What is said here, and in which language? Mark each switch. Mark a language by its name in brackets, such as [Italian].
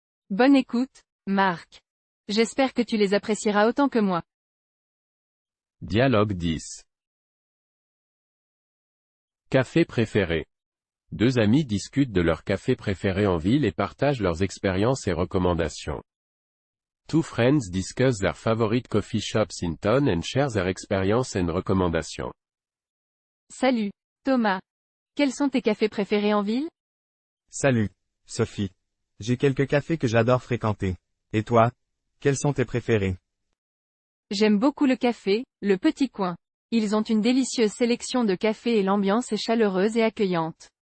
[French] Bonne écoute, Marc. J'espère que tu les apprécieras autant que moi. Dialogue 10. Café préféré. Deux amis discutent de leur café préféré en ville et partagent leurs expériences et recommandations. [English] Two friends discuss their favorite coffee shops in town and share their experience and recommendations. [French] Salut, Thomas. Quels sont tes cafés préférés en ville? Salut, Sophie. J'ai quelques cafés que j'adore fréquenter. Et toi? Quels sont tes préférés? J'aime beaucoup le café, le Petit Coin. Ils ont une délicieuse sélection de cafés et l'ambiance est chaleureuse et accueillante.